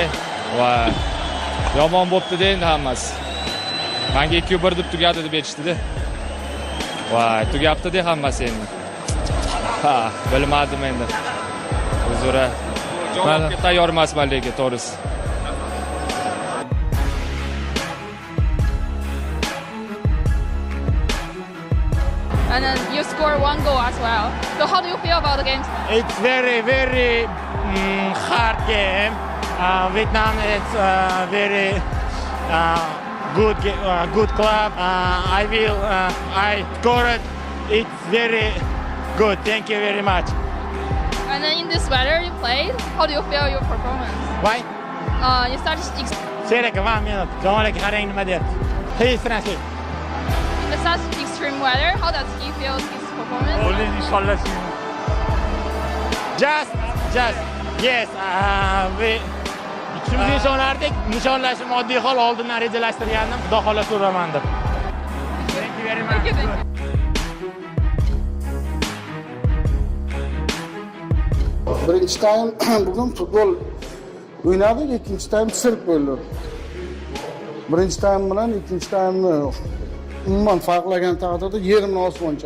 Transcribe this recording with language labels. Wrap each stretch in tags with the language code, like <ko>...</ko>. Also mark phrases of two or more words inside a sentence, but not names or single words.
<uz>Va yomon bo'pti endi hammasi. Menga 2-1 deb tugadi deb aytishdi-da. Voy, tugabdi-da hammasi endi. Ha, bilmadim endi. Uzra. Javobga tayyor emasman lekin to'g'risi.</uz> <en>And then you score one goal as well. So how do you feel about the game? It's very hard game. Vietnam is very good club. I scored. It's very good. Thank you very much. And then in this weather you played, how do you feel your performance? Why? You started Seraka 1 minute.</en> <uz>Zamonaga qarang nima deyapti.</uz> <en>Please translate. in such extreme weather. How does he feel his performance? inshallah. Just yes.</en> <uz>Ikimiz nishonlardik. Nishonlashim oddiy hol, oldindan rejalashtirgandim. Xudo xohlasa uraman deb.</uz> <en>Thank you very much. Thank you.</en> <uz>Birinchi taym bugun futbol o'ynadik, ikkinchi taym sirk bo'ldi. Birinchi taym bilan ikkinchi taymni umuman farqlagan taqdirda yerimni osmoncha.</uz>